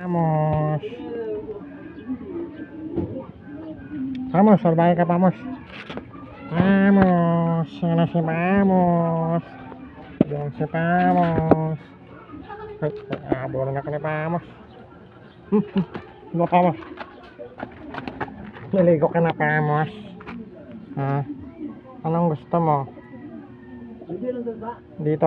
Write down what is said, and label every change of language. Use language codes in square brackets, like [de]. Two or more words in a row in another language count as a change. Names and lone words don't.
[tl] Vamos. Vamos, salbahe ka, vamos. Vamos. Yan na si Vamos. Yan si Vamos. Ay, abulan ako ni Vamos. Ano, Vamos? Naligo ka na, Vamos. Ha? Anong gusto mo? Dito.